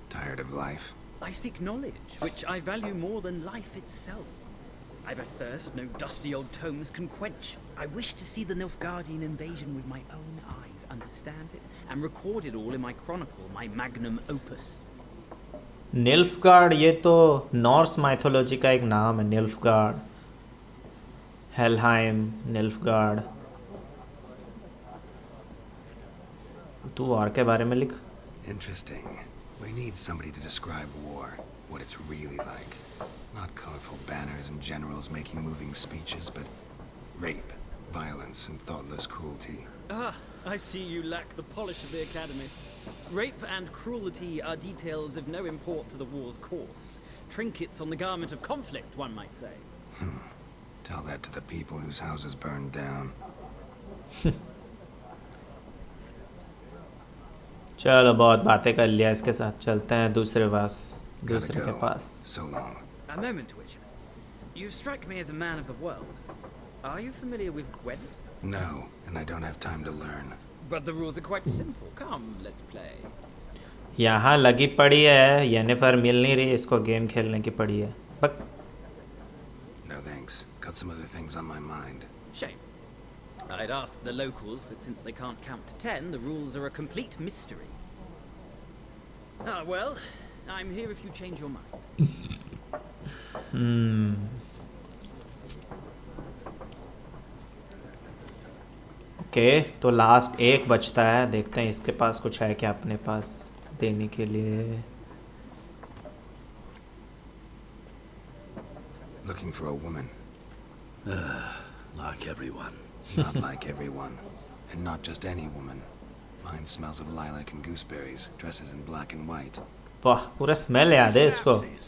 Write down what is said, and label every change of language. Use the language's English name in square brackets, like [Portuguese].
[English] Tired of life? I seek knowledge, which I value more than life itself. I've a thirst no dusty old tomes can quench. I wish to see the Nilfgaardian invasion with my own eyes, understand it, and record it all in my chronicle, my magnum opus. [Hindi] Nilfgaard, ये तो Norse mythology का एक नाम है। Nilfgaard, हेलहाइम, Nilfgaard. तू और के बारे में लिख। [English] Interesting. We need somebody to describe war, what it's really like. Not colorful banners and generals making moving speeches, but rape, violence, and thoughtless cruelty. Ah, I see you lack the polish of the academy. Rape and cruelty are details of no import to the war's course. Trinkets on the garment of conflict, one might say. Tell that to the people whose houses burned down. [Hindi] चलो बहुत बातें कर लिया इसके साथ, चलते हैं दूसरे [English] Gotta [Hindi] के [English] go. [Hindi] Pass. [English] So long. A moment, Witcher. You strike me as a man of the world. Are you familiar with Gwent? No, and I don't have time to learn. But the rules are quite simple. Come, let's play. [Hindi] यहाँ लगी पड़ी है, Jennifer मिल नहीं रही, इसको game खेलने की पड़ी है. बक [English] No thanks. Got some other things on my mind. Shame. I'd ask the locals, but since they can't count to 10, the rules are a complete mystery. Ah, well, I'm here if you change your mind. [Hindi] Okay, तो last एक बचता है, देखते हैं इसके पास कुछ है क्या अपने पास देने के लिए. [English] Looking for a woman. Like everyone. Not like everyone. And not just any woman. Mine smells of lilac and gooseberries, dresses in black and white. [Hindi] वाह, पूरा स्मेल याद है इसको.